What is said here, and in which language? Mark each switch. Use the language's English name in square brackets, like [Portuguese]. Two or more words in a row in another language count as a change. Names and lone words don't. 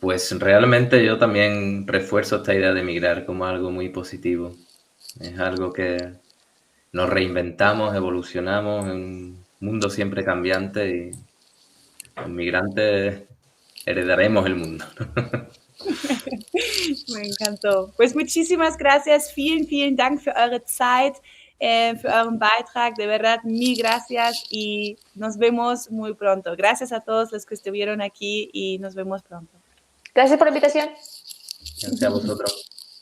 [Spanish] Pues realmente yo también refuerzo esta idea de migrar como algo muy positivo. Es algo que nos reinventamos, evolucionamos en un mundo siempre cambiante y los migrantes heredaremos el mundo. Me encantó. Pues muchísimas gracias. [German] Vielen, vielen Dank für eure Zeit, für euren Beitrag. [Spanish] De verdad, mil gracias y nos vemos muy pronto. Gracias a todos los que estuvieron aquí y nos vemos pronto. Gracias por la invitación. Gracias a vosotros.